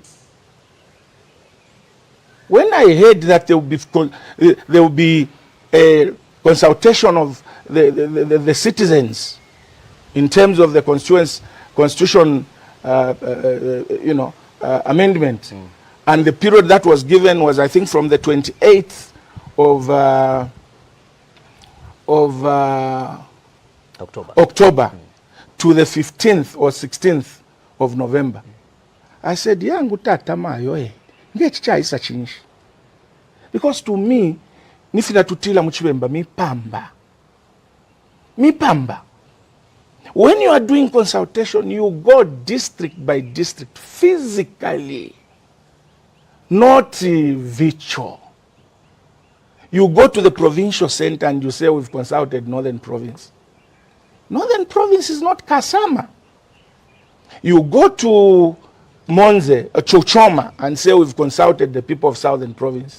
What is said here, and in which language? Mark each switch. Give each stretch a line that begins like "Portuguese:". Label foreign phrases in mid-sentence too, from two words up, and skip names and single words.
English: When I heard that there will be a consultation of the citizens in terms of the constitution amendment, and the period that was given was, I think, from the 28th of October to the 15th or 16th of November. I said,
Bemba: yangu tata mayo ngechichaisa chinji.
English: Because to me,
Bemba: nifina tutila muchibemba mi pamba.
English: When you are doing consultation, you go district by district physically, not virtual. You go to the provincial center and you say, we've consulted Northern Province. Northern Province is not Kasama. You go to Monze, Chochoma, and say, we've consulted the people of Southern Province.